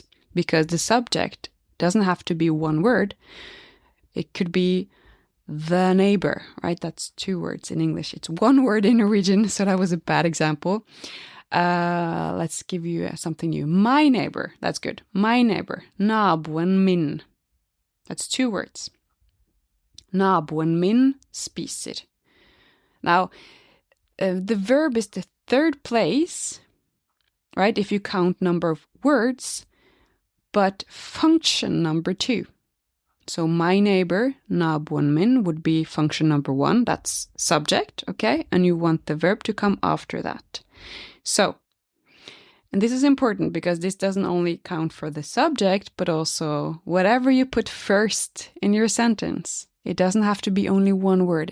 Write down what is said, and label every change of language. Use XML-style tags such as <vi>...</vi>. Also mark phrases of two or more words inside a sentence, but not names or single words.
<en>Because the subject doesn't have to be one word. It could be the neighbor, right? That's 2 words in English. It's 1 word in Norwegian, so that was a bad example. Let's give you something new. My neighbor, that's good. My neighbor.</en> <no>Naboen min.</no> <en>That's 2 words.</en> <no>Naboen min spiser.</no> <en>Now, the verb is the 3rd place, right? If you count number of words, but function number 2. So my neighbor,</en> <no>naboen min,</no> <en>would be function number 1. That's subject, okay? And you want the verb to come after that. So, and this is important because this doesn't only count for the subject, but also whatever you put first in your sentence. It doesn't have to be only 1 word.</en>